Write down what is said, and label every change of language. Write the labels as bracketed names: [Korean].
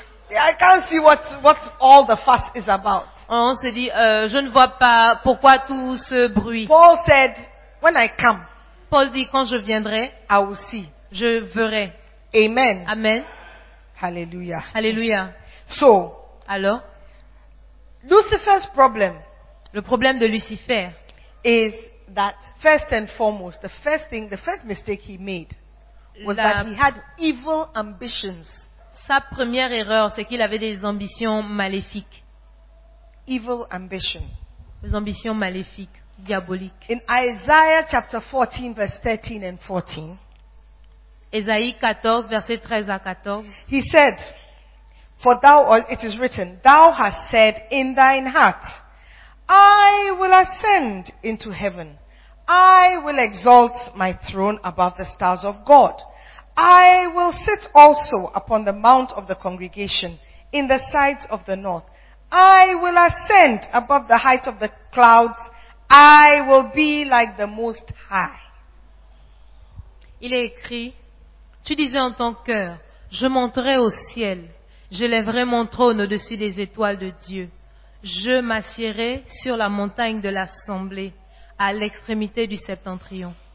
[English] I can't see what all the fuss is about. [French] On se dit je ne vois pas pourquoi tout ce bruit. [English] Paul said when I come. [French] Paul dit, quand je viendrai, [English] I will see. [French] Je verrai. [English] Amen. [French] Amen. [English] Hallelujah. [French] Hallelujah. [English] So, [French] alors, [English] Lucifer's problem, [French] le problème de Lucifer, [English] is that first and foremost, the first thing, the first mistake he made, was that he had evil ambitions. [French] Sa première erreur, c'est qu'il avait des ambitions maléfiques. [English] Evil ambition. [French] Des ambitions maléfiques, diaboliques. [English] In Isaiah chapter 14, verse 13 and 14. [French] Ésaïe 14, verset 13 à 14. [English] He said, for thou, or it is written, thou hast said in thine heart, I will ascend into heaven. I will exalt my throne above the stars of God. I will sit also upon the mount of the congregation in the sides of the north. I will ascend above the height of the clouds. I will be like the most high. [French] Il est écrit, tu disais en ton cœur, je monterai au ciel, j'élèverai mon trône au-dessus des étoiles de Dieu. Je m'assierai sur la montagne de l'assemblée à l'extrémité du septentrion.